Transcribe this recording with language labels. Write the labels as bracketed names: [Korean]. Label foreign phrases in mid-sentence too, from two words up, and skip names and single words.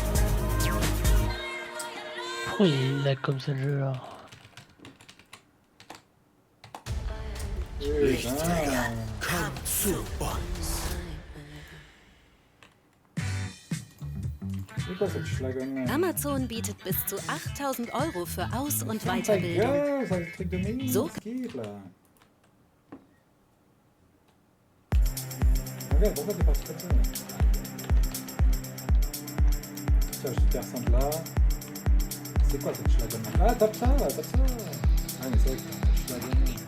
[French] Pourquoi il lag comme ça le jeu là? [German] Lichtträger, komm zu uns. Amazon bietet bis zu 8.000 € für Aus- und Weiterbildung. So [French] Regarde, pourquoi t'es parti comme ça? Tiens, je vais faire simple là. C'est quoi cette schlagon? Ah, tape ça, tape ça. Ah, mais c'est vrai que c'est un schlagon.